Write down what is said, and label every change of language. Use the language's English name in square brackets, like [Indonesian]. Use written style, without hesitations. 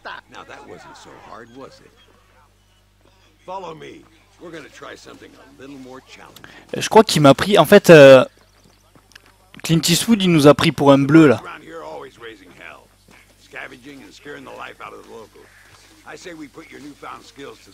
[English] Now that wasn't so hard, was it? Follow me. We're gonna try something a little more challenging. [French] Je crois qu'il m'a pris. En fait, Clint Eastwood, il nous a pris pour un bleu là. [English] Around here always raising hell, scavenging and scaring the life out of the locals. I say we put your newfound skills to the